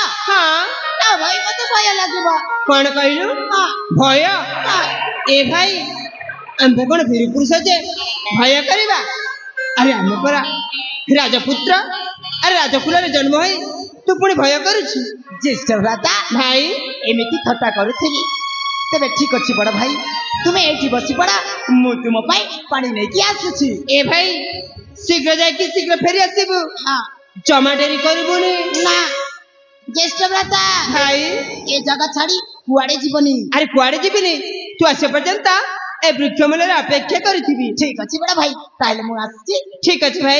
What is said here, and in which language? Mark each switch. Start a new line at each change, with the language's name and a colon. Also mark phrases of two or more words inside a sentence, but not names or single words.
Odia: ହଁ ନା ଭାଇ ମତେ ଭୟ ଲାଗିବ କଣ କହିଲୁ ହଁ ଭୟ ହଁ ଏ ଭାଇ ଆମ୍ଭେ କଣ ବୀର ପୁରୁଷ ଯେ ଭୟ କରିବା ଆରେ ଆମେ ପରା ରାଜପୁତ୍ର ଆରେ ରାଜକୁଳରେ ଜନ୍ମ ହୋଇ ତୁ ପୁଣି ଭୟ କରୁଛୁ ଜ୍ୟେଷ୍ଠ ଭ୍ରାତା ଭାଇ ଏମିତି ଥଟ୍ଟା କରୁଥିଲି ତେବେ ଠିକ ଅଛି ବଡ ଭାଇ ତୁମେ ଏଇଠି ବସି ପଡ ମୁଁ ତୁମ ପାଇଁ ପାଣି ନେଇକି ଆସୁଛି ଏ ଭାଇ ଶୀଘ୍ର ଯାଇକି ଶୀଘ୍ର ଫେରି ଆସିବୁ ହଁ ଜମା ଡେରି କରିବୁନି ନା ଜ୍ୟେଷ୍ଠ ଭ୍ରାତା ଭାଇ ଏ ଜାଗା ଛାଡି କୁଆଡେ ଯିବନି ଆରେ କୁଆଡେ ଯିବିନି ତୁ ଆସିବା ପର୍ଯ୍ୟନ୍ତ ଏ ବୃକ୍ଷ ମୂଳରେ ଅପେକ୍ଷା କରିଥିବି ଠିକ ଅଛି ବଡ ଭାଇ ତାହେଲେ ମୁଁ ଆସୁଛି ଠିକ ଅଛି ଭାଇ